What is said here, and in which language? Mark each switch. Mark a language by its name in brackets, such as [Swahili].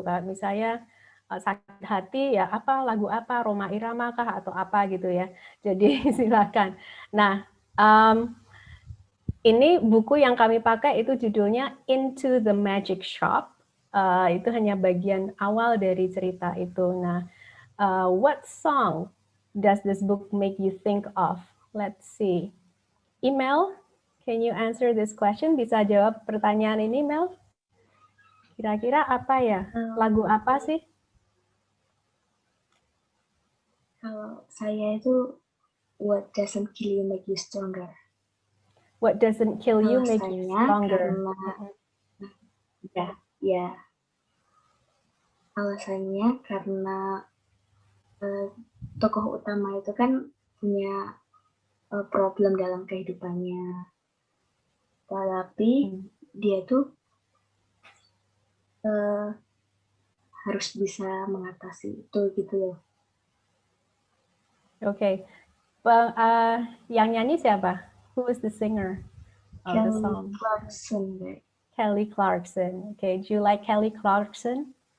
[Indonesian] Kalau misalnya sakit hati ya lagu apa, Rhoma Irama kah atau apa gitu ya. Jadi silakan. Nah, ini buku yang kami pakai itu judulnya Into the Magic Shop. Itu hanya bagian awal dari cerita itu. [English] Nah, what song does this book make you think of? Let's see. Email, can you answer this question? [Indonesian] Bisa jawab pertanyaan ini, Mel? Kira-kira apa ya? Lagu apa sih? Kalau saya itu What Doesn't Kill You Make You Stronger. [English] What doesn't kill you make you stronger? [Indonesian] Ya. Alasannya karena tokoh utama itu kan punya problem dalam kehidupannya. Tapi dia tuh harus bisa mengatasi itu gitu loh. Oke. Yang nyanyi siapa? [English] Who is the singer of the song? Kelly Clarkson. Okay, do you like Kelly Clarkson?